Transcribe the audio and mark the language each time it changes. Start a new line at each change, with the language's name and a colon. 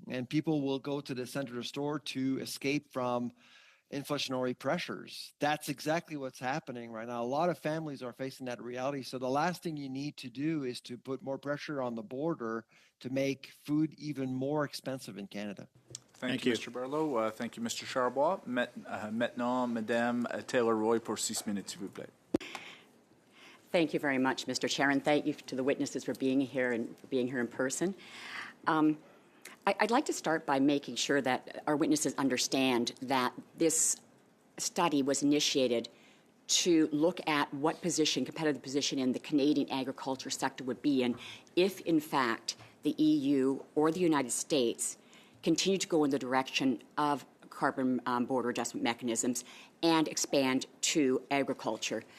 English: And people will go to the center of the store to escape from inflationary pressures. That's exactly what's happening right now. A lot of families are facing that reality. So the last thing you need to do is to put more pressure on the border to make food even more expensive in Canada. Thank you, Mr. Barlow. Thank you, Mr. Charbois.
French: Maintenant, Madame Taylor-Roy pour 6 minutes, s'il vous plaît.
English: Thank you very much, Mr. Chair, and thank you to the witnesses for being here and for being here in person. I'd like to start by making sure that our witnesses understand that this study was initiated to look at what position, competitive position in the Canadian agriculture sector would be in if, in fact, the EU or the United States continue to go in the direction of carbon border adjustment mechanisms and expand to agriculture.